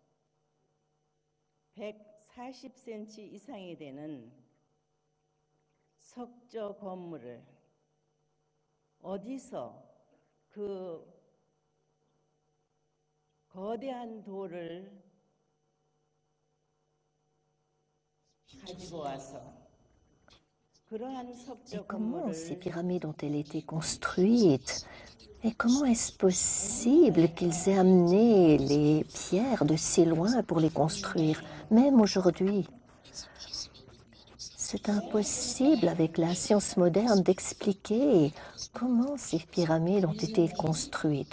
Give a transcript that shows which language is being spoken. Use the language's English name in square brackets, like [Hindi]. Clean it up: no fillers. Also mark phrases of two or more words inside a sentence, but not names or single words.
[Korean] 140cm 이상이 되는 석조 건물을 어디서 그 거대한 돌을 가지고 와서 그러한 [French] Et [Korean] 석조 [French] comment ces [Korean] 건물을 [French] pyramides ont-elles été construites? Et comment est-ce possible qu'ils aient amené les pierres de si loin pour les construire, même aujourd'hui? C'est impossible avec la science moderne d'expliquer comment ces pyramides ont été construites.